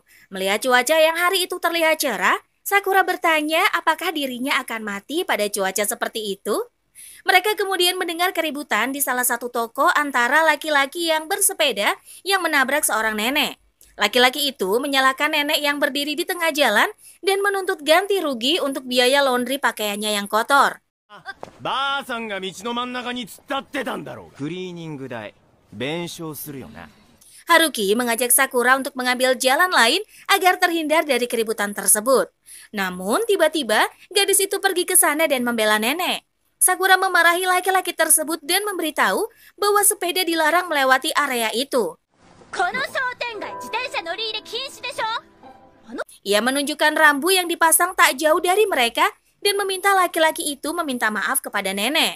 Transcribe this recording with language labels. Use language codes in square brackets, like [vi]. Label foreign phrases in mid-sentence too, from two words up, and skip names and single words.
[id] Melihat cuaca yang hari itu terlihat cerah, Sakura bertanya apakah dirinya akan mati pada cuaca seperti itu. Mereka kemudian mendengar keributan di salah satu toko antara laki-laki yang bersepeda yang menabrak seorang nenek. Laki-laki itu menyalahkan nenek yang berdiri di tengah jalan dan menuntut ganti rugi untuk biaya laundry pakaiannya yang kotor. [ja] ばあさんが道の真ん中に突っ立ってたんだろうが。クリーニング代弁償するよな。 [id] Haruki mengajak Sakura untuk mengambil jalan lain agar terhindar dari keributan tersebut. Namun tiba-tiba gadis itu pergi ke sana dan membela nenek. Sakura memarahi laki-laki tersebut dan memberitahu bahwa sepeda dilarang melewati area itu. Ia menunjukkan rambu yang dipasang tak jauh dari mereka dan meminta laki-laki itu meminta maaf kepada nenek.